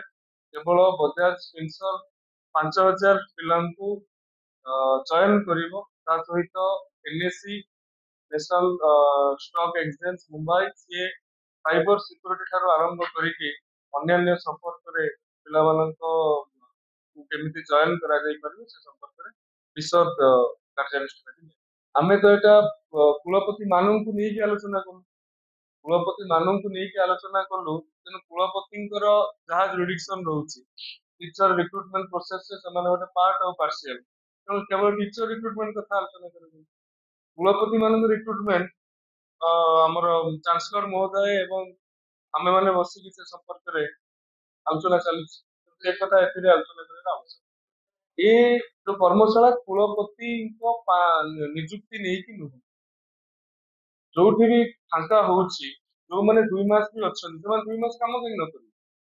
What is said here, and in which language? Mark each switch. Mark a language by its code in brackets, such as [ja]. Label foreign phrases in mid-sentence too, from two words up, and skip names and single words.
[or] କେବଳ ବଜାଜ ଫିନସର୍ଭ 5,000 ପିଲାଙ୍କୁ ଚୟନ କରିବ, ତା ସହିତ ଏନଏସି ନ୍ୟାସନାଲ ଷ୍ଟକ୍ ଏକ୍ସଚେଞ୍ଜ ମୁମ୍ବାଇ ସିଏ [en] cyber security [or] ଠାରୁ ଆରମ୍ଭ କରିକି ଅନ୍ୟାନ୍ୟ ସମ୍ପର୍କରେ ପିଲାମାନଙ୍କ କେମିତି ଚୟନ କରାଯାଇ ପାରିବ ସେ ସମ୍ପର୍କରେ ବିଶଦ କାର୍ଯ୍ୟାନୁଷ୍ଠାନ ଆମେ ତ ଏଟା କୁଳପତି ମାନଙ୍କୁ ନେଇକି ଆଲୋଚନା କଲୁ, କୁଳପତି ମାନଙ୍କୁ ନେଇକି ଆଲୋଚନା କଲୁ, ତେଣୁ କୁଳପତିଙ୍କର ଯାହା ଜୁରିଡିକ୍ସନ ରହୁଛି [en] teacher recruitment process [or] से ସେମାନେ ଗୋଟେ ପାର୍ଟ ଆଉ ପାର୍ସିଆଲ, ତେଣୁ କେବଳ [en] teacher recruitment [or] କଥା ଆଲୋଚନା କରାଯାଉଛି। କୁଳପତି ମାନଙ୍କ ରିକ୍ରୁଟମେଣ୍ଟ ଆମର ଚାନ୍ସଲର ମହୋଦୟ ଏବଂ ଆମେ ମାନେ ବସିକି ସେ ସମ୍ପର୍କରେ ଆଲୋଚନା ଚାଲିଛି, ଏ କଥା ଏଥିରେ ଆଲୋଚନା କରିବା ଆବଶ୍ୟକ। ଏ ଯୋଉ କର୍ମଶାଳା କୁଳପତିଙ୍କ ନିଯୁକ୍ତି ନେଇକି ନୁହେଁ, ଯୋଉଠି ବି ଫାଙ୍କା ହଉଛି, ଯୋଉମାନେ 2 ମାସ ବି ଅଛନ୍ତି ସେମାନେ 2 ମାସ କାମ କାହିଁ ନ କରିବେ?